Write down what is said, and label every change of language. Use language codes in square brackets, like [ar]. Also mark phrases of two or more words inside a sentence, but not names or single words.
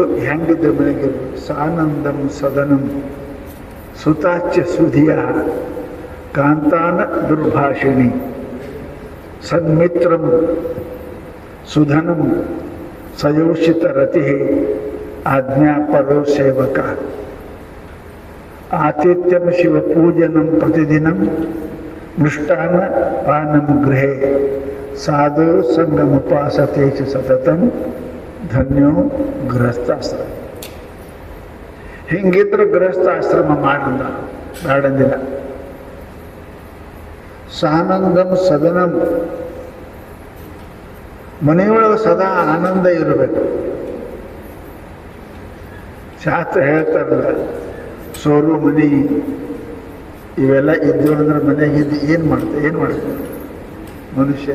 [kn] ಹೆಂಗಿದ್ರೆ ಮನೆಗೆ [sa] ಸಾನಂದಂ ಸದನಂ ಸುತಾಚ್ಯ ಸುಧಿಯ ಕಾಂತಾನ ದುರ್ಭಾಷಿಣಿ ಸನ್ಮಿತ್ರಂ ಸುಧನಂ ಸಯೋಷಿತ ರತಿ ಆಜ್ಞಾಪರೋ ಸೇವಕ ಆತಿಥ್ಯಂ ಶಿವಪೂಜನಂ ಪ್ರತಿದಿನಂ ಮೃಷ್ಟಾನ್ನ ಪಾನಂ ಗೃಹೇ ಸಾಧು ಸಂಗಮುಪಾಸತೆ ಚ ಸತತಂ ಧನ್ಯೋ ಗೃಹಸ್ಥಾಶ್ರಮ. [kn] ಹಿಂಗಿದ್ರೆ ಗೃಹಸ್ಥಾಶ್ರಮ ಮಾಡಲ್ಲ, ಮಾಡಂದಿಲ್ಲ. [sa] ಸಾನಂದಂ ಸದನಂ, [kn] ಮನೆಯೊಳಗೆ ಸದಾ ಆನಂದ ಇರಬೇಕು. ಶಾಸ್ತ್ರ ಹೇಳ್ತಾರಲ್ಲ, ಸೋರು ಮನಿ ಇವೆಲ್ಲ ಇದ್ದು ಅಂದ್ರೆ ಮನೆಗಿದ್ದು ಏನು ಮಾಡ್ತಾರೆ ಮನುಷ್ಯ.